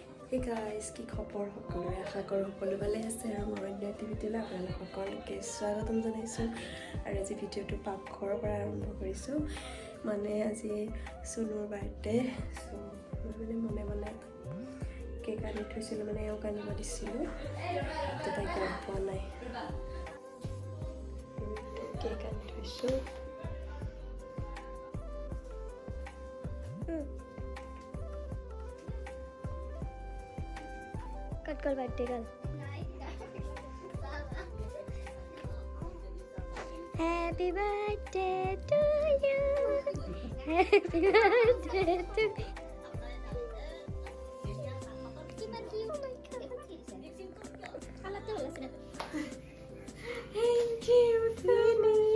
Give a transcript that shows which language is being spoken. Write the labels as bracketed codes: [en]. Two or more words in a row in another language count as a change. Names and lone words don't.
[en] Hey guys, [as] কি খবৰ সকলোৰে আশা কৰোঁ সকলো ভালে আছে আৰু মোৰ অন্য এক্টিভিটিলৈ আপোনালোক সকলোকে স্বাগতম জনাইছোঁ আৰু আজি ভিডিঅ'টো পাকঘৰৰ পৰা আৰম্ভ কৰিছোঁ মানে আজি চুনুৰ বাৰ্থডে চ' মই মানে মনে কেক আনি থৈছিলোঁ মানে এওঁক আনিব দিছিলোঁ তো তাই গম পোৱা নাই কেক আনি থৈছোঁ [en] कल बर्थडे कल happy birthday to you happy birthday to Thank you, Fanny.